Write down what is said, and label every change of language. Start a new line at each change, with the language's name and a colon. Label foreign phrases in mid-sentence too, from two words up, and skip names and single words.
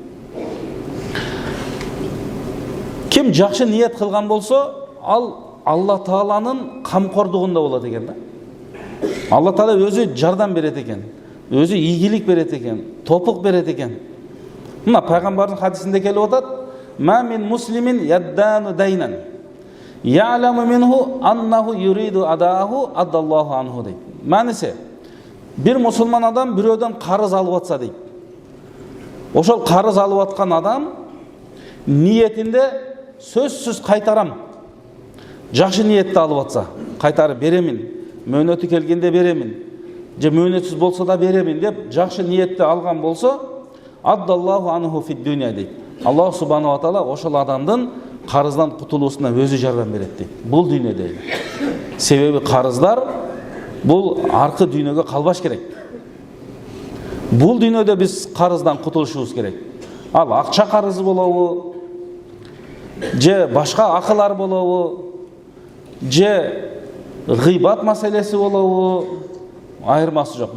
Kyrgyz: Ким жакшы ниет кылган болсо, ал Алла Тааланын камкордугунда болот экен да. Алла Таала өзү жардам берет экен, өзү ийгилик берет экен, топук берет экен. Мына пайгамбардын хадисинде келип атат:
Arabic: "ما من مسلم يدان دينا يعلم منه أنه يريد أداءه أداه الله عنه" дейт.
Kyrgyz: Мааниси, бир мусулман адам бирөөдөн карыз алып атса дейт. Ошол карыз алып аткан адам ниетинде сөзсүз кайтарам, жакшы ниетти алып атса, кайтарып беремин, мөөнөтү келгенде беремин, же мөөнөтсүз болсо да беремин деп жакшы ниетти алган болсо,
Arabic: أداه الله عنه في الدنيا
Kyrgyz: дейт.
Arabic: الله سبحانه وتعالى
Kyrgyz: ошол адамдын карыздан кутулуусуна өзү жардам берет дейт. Бул дүйнөдө. Себеби карыздар бул аркы дүйнөгө калбаш керек. Бул дүйнөдө биз карыздан кутулушубуз керек. Ал акча карызы болобу, же башка акылар болобу, же гыйбат маселеси болобу, айырмасы жок.